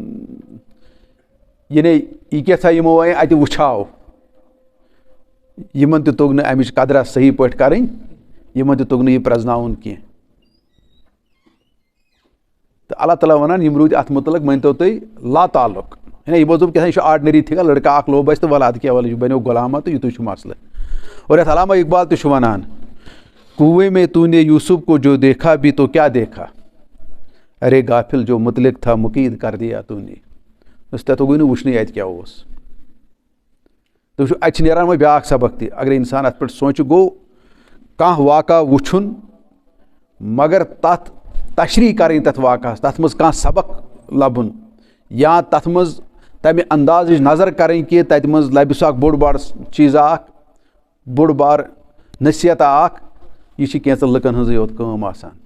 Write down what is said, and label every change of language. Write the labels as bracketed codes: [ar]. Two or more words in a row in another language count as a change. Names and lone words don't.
[ks] یعنی یہِ کیٛاہ یِمو وۄنۍ اتہِ وٕچھاو یِمن تہِ توٚگ نہٕ امِچ قدرا صحیح پٲٹھۍ کرٕنۍ یِمن تہِ توٚگ نہٕ یہِ پرٛزناوُن کینٛہہ تہٕ اللہ تعالیٰ ونان یِم روٗدۍ اتھ مُتعلق مٲنۍتو تُہۍ لا تعلُق یعنی یِمو دوٚپ کیٛاہ یہِ چھُ آرڈنری تھِگا لڑکہٕ اکھ لوب اسہِ تہٕ وَلہٕ ادٕ کیٛاہ وَلہٕ یہِ بنیو غلامہ تہٕ یِتُے چھُ مسلہٕ اور یتھ علامہ اقبال تہِ چھُ ونان [ur] کوے میں تو نے یوسف کو جو دیکھا بھی تو کیا دیکھا ارے غافل جو متعلق تھا مقید کر دیا تو [ks] نے تَتھ توٚگُے نہٕ وٕچھنٕے اتہِ کیٛاہ اوس تُہۍ وٕچھِو اتہِ چھِ نیران وۄنۍ بیٛاکھ سبق تہِ اگر انسان اتھ پٮ۪ٹھ سونٛچہِ گوٚو کانٛہہ واقعہ وٕچھُن مگر تتھ تشریح کرٕنۍ تتھ واقعس تتھ منٛز کانٛہہ سبق لبُن یا تتھ منٛز تمہِ اندازٕچ نظر کرٕنۍ کہ تتہِ منٛز لبہِ سُہ اکھ بوٚڑ بار چیٖزا اکھ بوٚڑ بار نصیحتا اکھ یہِ چھِ کینٛژن لُکن ہٕنٛزٕے یوت کٲم آسان